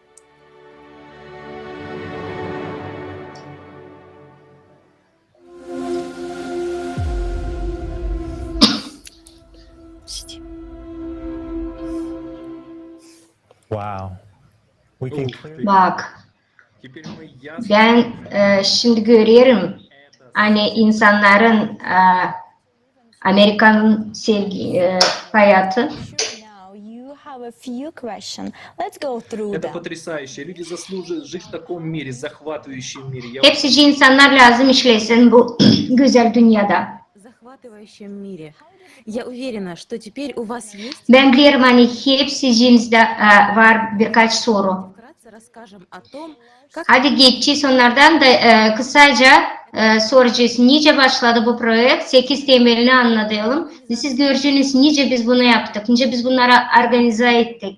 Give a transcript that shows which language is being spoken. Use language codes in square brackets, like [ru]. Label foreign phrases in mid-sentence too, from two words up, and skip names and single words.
[gag] Wow. Bak, ben şimdi görüyorum hani insanların Amerikan hayatı. [ru] Это потрясающе. Люди заслуживают жить в таком мире, захватывающем мире. [gag] Hepsi insanlar lazım işlesin bu güzel dünyada. [ru] Я уверена, что теперь у вас есть. [gag] Ben biliyorum hani hepsi cinste var birkaç soru. Hadi geçeceğiz onlardan da kısaca soracağız. Nice başladı bu projekt? 8 temelini anlatalım. Siz gördüğünüz nice biz bunu yaptık. Nice biz bunları organize ettik.